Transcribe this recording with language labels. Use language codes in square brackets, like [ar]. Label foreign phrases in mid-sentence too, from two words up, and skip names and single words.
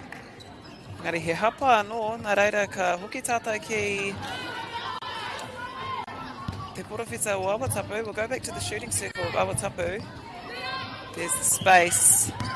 [mi] Engari, he hapa anō, nā reira ka hoki tātou ki te porowhita o Awatapu. [en] We'll go back to the shooting circle of Awatapu. There's the space.